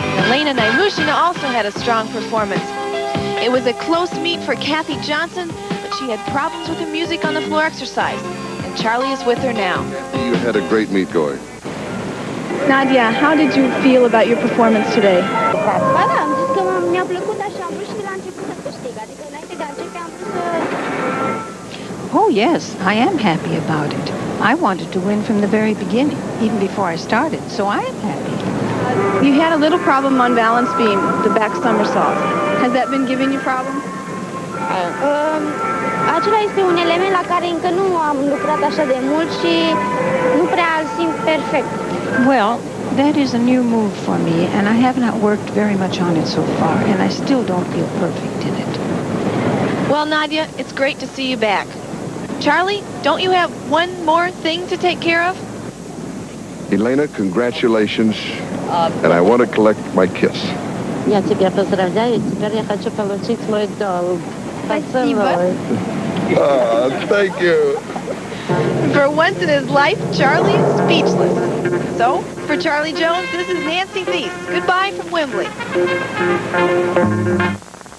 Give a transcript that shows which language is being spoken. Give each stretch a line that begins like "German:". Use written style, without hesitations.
English: Elena Naimushina also had a strong performance. It was a close meet for Kathy Johnson, but she had problems with her music on the floor exercise, and Charlie is with her now. You had a great meet going. Nadia, how did you feel about your performance today?
Romanian: Am zis că mi-a plăcut așa, am vrut și de la început să câștig, adică înainte de a începe am vrut să...
English: Oh, yes, I am happy about it. I wanted to win from the very beginning, even before I started, so I am happy. You had a little problem on balance beam, the back somersault. Has that been giving you problems?
Romanian: Acela este un element la care încă nu am lucrat așa de mult și nu prea îl simt perfect.
English: Well, that is a new move for me, and I have not worked very much on it so far, and I still don't feel perfect in it. Well, Nadia, it's great to see you back. Charlie, don't you have one more thing to take care of? Elena, congratulations, and I want to collect my kiss.
Russian: Я тебя поздравляю, теперь я хочу получить мой долг. Поцелуй.
English: Thank you. For once in his life, Charlie is speechless. So, for Charlie Jones, this is Nancy Thies. Goodbye from Wembley.